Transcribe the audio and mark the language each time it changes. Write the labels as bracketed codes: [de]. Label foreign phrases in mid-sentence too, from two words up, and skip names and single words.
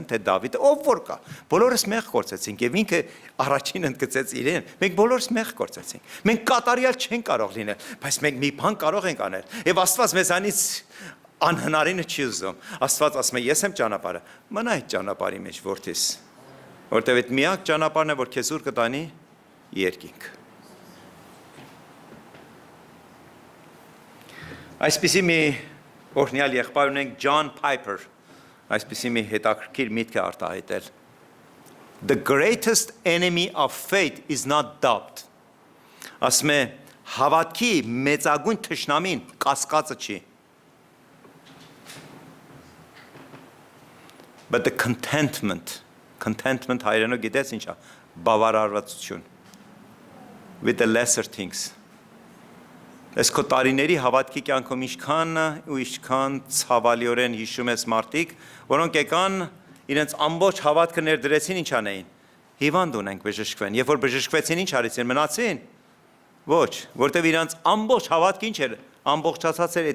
[hy] թե Դավիթ, ով որ կա, բոլորս մեղ գործեցինք եւ ինքը առաջին ընդգծեց իրեն։ Մենք բոլորս մեղ գործեցինք։ Մենք կատարյալ չեն կարող լինել, բայց մենք մի բան կարող ենք անել։ Եվ Աստված մեզանից անհնարինը չի ուզում։ Աստված ասում է, ես եմ ճանապարհը, մնա այդ ճանապարհի մեջ որդիս, որտեղ այդ միակ ճանապարհն է, որ քեզ ուր կտանի երկինք։ Այսպիսի մի օրհնյալ եղբայր ունենք John Piper, այսպիսի մի հետաքրքիր միտք է արտահայտել։ [en] The greatest enemy of faith is not doubt. [hy] Ասում է, հավատքի մեծագույն թշնամին կասկածը չի։ [en] But the contentment [hy] հայերենով գիտես ինչա, բավարարվածություն [en] with the lesser things. [hy] Այս քո տարիների հավատքի կյանքում ինչքան ցավալիորեն հիշում ես մարդիկ, որոնք եկան իրենց ամբողջ հավատքը ներդրեցին ինչ անեին։ Հիվանդ ունենք բժշկվեն, երբ որ բժշկվեցին ինչ արեցին, մնացին։ Ոչ, որտեվ իրանց ամբողջ հավատքը ինչ էր, ամբողջացած էր